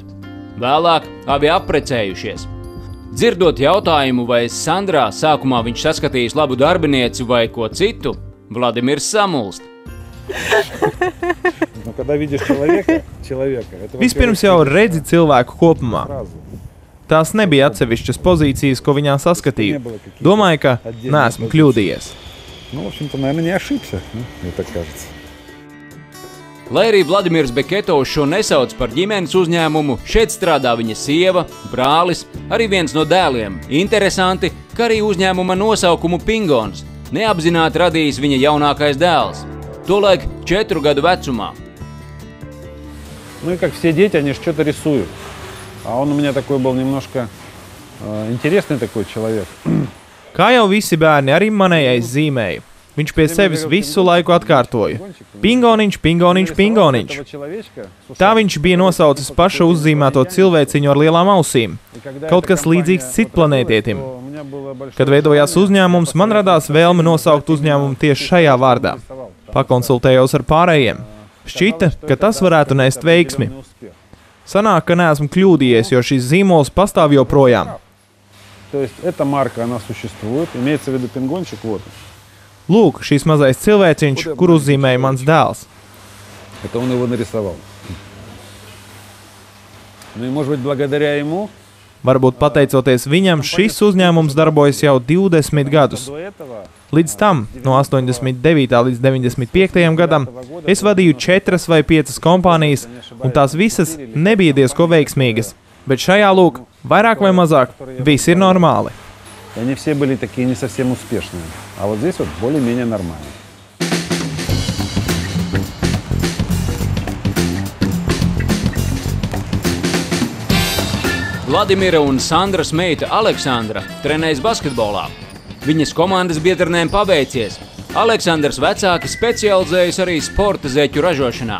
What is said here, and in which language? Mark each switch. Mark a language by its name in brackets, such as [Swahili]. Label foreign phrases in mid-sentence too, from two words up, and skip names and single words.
[Latvian] Vēlāk abi apprecējušies. Dzirdot jautājumu, vai Sandrā sākumā viņš saskatījis labu darbinieci vai ko citu, Vladimirs samulst. Vispirms jau redzi cilvēku kopumā. Tās nebija atsevišķas pozīcijas, ko viņā saskatīju. Domāju, ka neesmu kļūdījies. [Russian] Ну, в общем-то, наверное, не ошибся, мне так кажется. [Latvian] Lai arī Vladimirs Beketovs šo nesauc par ģimenes uzņēmumu, šeit strādā viņa sieva, brālis, arī viens no dēliem. Interesanti, ka arī uzņēmuma nosaukumu Pingons neapzināti radījis viņa jaunākais dēls, tolaik 4 gadu vecumā. [Russian] Ну и как все дети, они же что-то рисуют. А он у меня такой был немножко интересный такой человек. [Latvian] Kā jau visi bērni, arī manējais zīmēja. Viņš pie sevis visu laiku atkārtoja. Pingoniņš, pingoniņš, pingoniņš. Tā viņš bija nosaucis paša uzzīmēto cilvēciņu ar lielām ausīm. Kaut kas līdzīgs citplanētietim. Kad veidojās uzņēmums, man radās vēlme nosaukt uzņēmumu tieši šajā vārdā. Pakonsultējos ar pārējiem. Šķita, ka tas varētu nest veiksmi. Sanāk, ka neesmu kļūdījies, jo šis zīmols pastāv joprojām. [Russian] То есть эта марка, она существует, имеется в виду пингончик, вот. [Latvian] Lūk, šis mazais cilvēciņš, kur uzzīmēja mans dēls. [Russian] Это он его нарисовал. Ну и, может быть, благодаря ему... [Latvian] Varbūt pateicoties viņam, šis uzņēmums darbojas jau 20 gadus. Līdz tam, no 89. līdz 95. gadam, es vadīju 4 vai 5 kompānijas, un tās visas nebija diezko veiksmīgas. Bet šajā lūk, vairāk vai mazāk, viss ir normāli. [Russian] Они все были такие не совсем успешные, а вот здесь вот более-менее нормально. [Latvian] Vladimira un Sandras meita Aleksandra trenējas basketbolā. Viņas komandas biedrnēm paveicies. Aleksandras vecāki specializējas arī sporta zeķu ražošanā.